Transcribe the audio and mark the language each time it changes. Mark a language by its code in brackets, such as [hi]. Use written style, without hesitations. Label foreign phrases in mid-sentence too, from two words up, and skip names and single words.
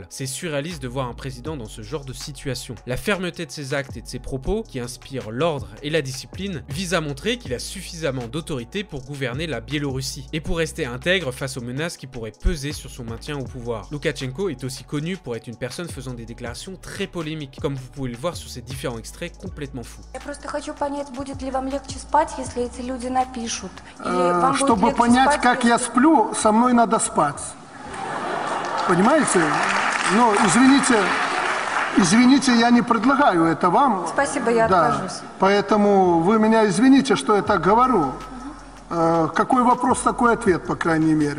[fr] C'est surréaliste de voir un président dans ce genre de situation. La fermeté de ses actes et de ses propos, qui inspirent l'ordre et la discipline, vise à montrer qu'il a suffisamment d'autorité pour gouverner la Biélorussie et pour rester intègre face aux menaces qui pourraient peser sur son maintien au pouvoir. Loukachenko est aussi connu pour être une personne faisant des déclarations très polémiques, comme vous pouvez le voir sur ces différents extraits complètement fou. [ru] Чтобы понять, как я сплю, со мной надо спать. Понимаете? Ну, извините, Извините, я не предлагаю это вам. Спасибо, я откажусь. Поэтому вы меня извините, что я так говорю. Какой вопрос, такой ответ, по крайней мере.